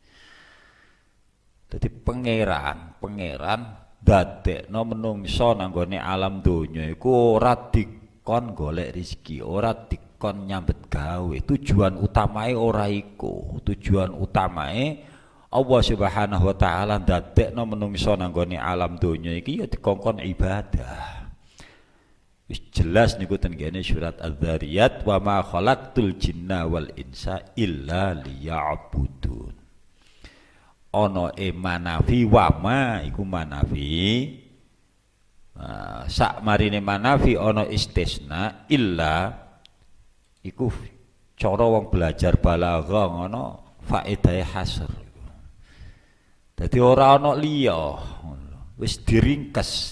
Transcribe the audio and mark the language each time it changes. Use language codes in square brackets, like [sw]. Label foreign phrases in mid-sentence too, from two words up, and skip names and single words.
[jv] Dadi pangeran dadekno menungso nanggone alam donya iku ora dikon golek rezeki, ora dikon nyambet gawe. Tujuan utamae ora iku. Tujuan utamae [ar] الله سبحانه وتعالى [jv] ndadekno menungso nanggone alam donya iki ya dikongkon ibadah. Wis jelas niku ten kene surat Az-Dzariyat, [ar] وما خلقت الجن والإنس إلا ليعبدون. [jv] Ana manafi [ar] وما [jv] iku manafi. Sak marine manafi ana istisna illa iku cara wong belajar balaghah ngono faedahe hasr. Dadi ora ana liya. Wis diringkes.